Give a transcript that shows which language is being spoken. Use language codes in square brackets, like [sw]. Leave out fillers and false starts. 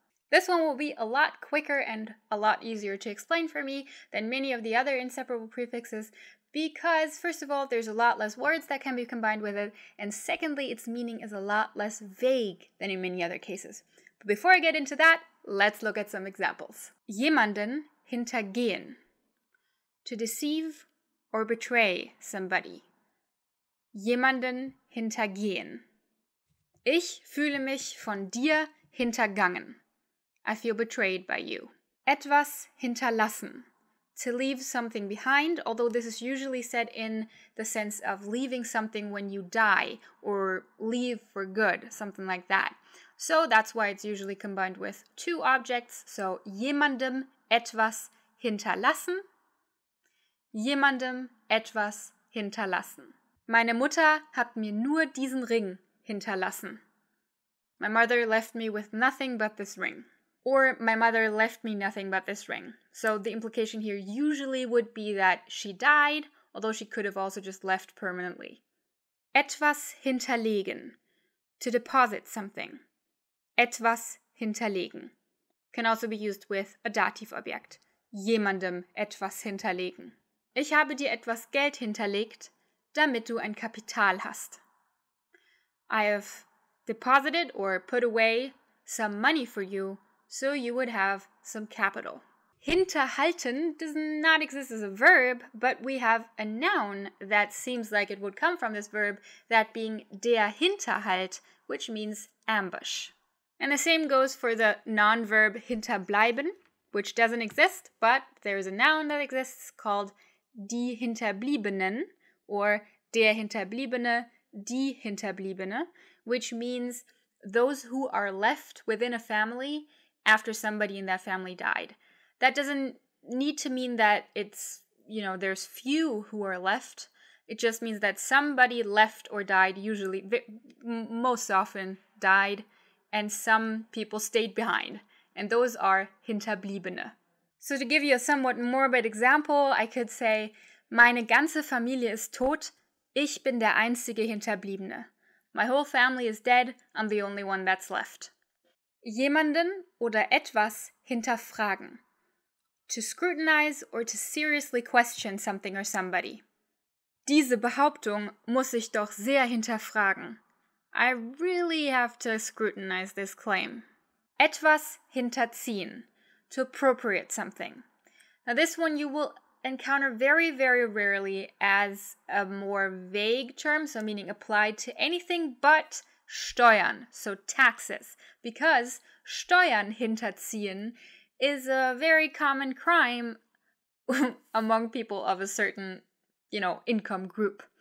[en] This one will be a lot quicker and a lot easier to explain for me than many of the other inseparable prefixes because, first of all, there's a lot less words that can be combined with it, and secondly, its meaning is a lot less vague than in many other cases. But before I get into that, let's look at some examples. [de] Jemanden hintergehen. [en] To deceive or betray somebody. [de] Jemanden hintergehen. Ich fühle mich von dir hintergangen. [en] I feel betrayed by you. [de] Etwas hinterlassen. [en] To leave something behind, although this is usually said in the sense of leaving something when you die or leave for good, something like that. So that's why it's usually combined with two objects. [de] So jemandem etwas hinterlassen. Jemandem etwas hinterlassen. Meine Mutter hat mir nur diesen Ring hinterlassen. [en] My mother left me with nothing but this ring. Or my mother left me nothing but this ring. So the implication here usually would be that she died, although she could have also just left permanently. [de] Etwas hinterlegen. [en] To deposit something. [de] Etwas hinterlegen. [en] Can also be used with a Dativobjekt. [de] Jemandem etwas hinterlegen. Ich habe dir etwas Geld hinterlegt, damit du ein Kapital hast. [en] I have deposited or put away some money for you, so you would have some capital. Hinterhalten does not exist as a verb, but we have a noun that seems like it would come from this verb, that being der Hinterhalt, which means ambush. And the same goes for the non-verb hinterbleiben, which doesn't exist, but there is a noun that exists called die Hinterbliebenen, or der Hinterbliebene, die Hinterbliebene, which means those who are left within a family after somebody in that family died. That doesn't need to mean that it's, there's few who are left. It just means that somebody left or died, usually, most often died, and some people stayed behind. And those are Hinterbliebene. So to give you a somewhat morbid example, I could say, [de] meine ganze Familie ist tot, ich bin der einzige Hinterbliebene. [en] My whole family is dead, I'm the only one that's left. [de] Jemanden oder etwas hinterfragen. [en] To scrutinize or to seriously question something or somebody. [de] Diese Behauptung muss ich doch sehr hinterfragen. [en] I really have to scrutinize this claim. [de] Etwas hinterziehen. [en] To appropriate something. Now this one you will encounter very, very rarely as a more vague term, so meaning applied to anything but Steuern, so taxes, because [de] Steuern hinterziehen [en] is a very common crime among people of a certain, income group.